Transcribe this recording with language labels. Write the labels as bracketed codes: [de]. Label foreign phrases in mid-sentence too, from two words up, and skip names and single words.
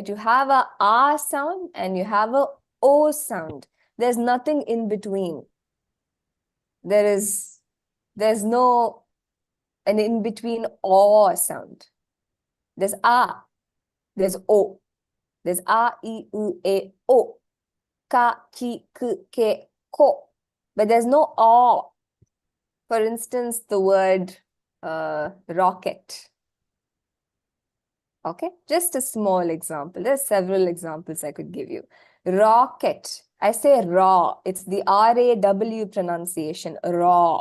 [en] You have a R sound and you have a O sound. There's nothing in between. There's no an in-between O sound. There's A, there's O. There's A, I, U, E, O. Ka, ki, ku, ke, ko. But there's no O. For instance, the word rocket. Okay, just a small example. There's several examples I could give you. Rocket. I say raw. It's the R-A-W pronunciation, raw.